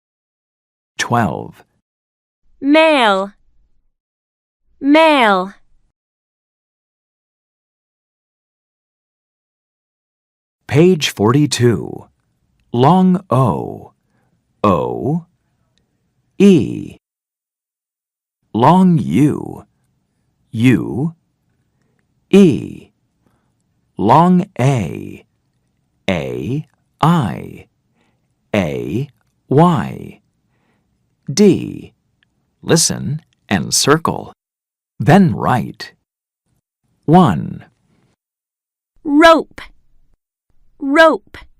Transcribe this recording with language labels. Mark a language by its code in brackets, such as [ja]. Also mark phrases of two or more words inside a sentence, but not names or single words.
[en] 12, Mail, mail. Page 42. Long O. O. E. Long U. U. E. Long A. A. I. A. Y. D. Listen and circle. Then write. 1. Rope, rope.